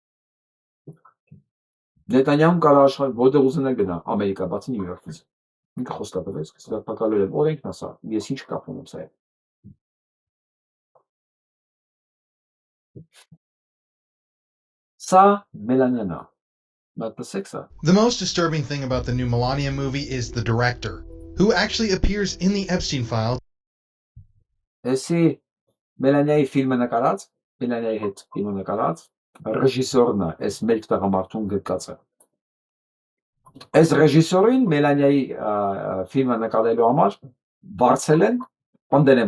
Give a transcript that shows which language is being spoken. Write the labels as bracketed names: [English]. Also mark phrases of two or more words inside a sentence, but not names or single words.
[Armenian] Նետանյահուն կարող աշխարհ որտեղ ուզենա գնա, Ամերիկա, բացի Նյու Յորքից։ Ինքը խոստովանեց, ձերբակալել եմ, օրենքն ասա, ես ինչ կապ ունեմ սա։ Սա Մելանյանա։ [English] The most disturbing thing about the new Melania movie is the director, who actually appears in the Epstein file. [Armenian] Էսի Մելանիայի ֆիլմը նկարած, Մելանիայի հետ ֆիլմը նկարած, ռեժիսորն է, այս մեկ տղամարդուն գրկածը։ Այս ռեժիսորին Մելանիայի ֆիլմը նկարելու համար բարձել են, պնդել են,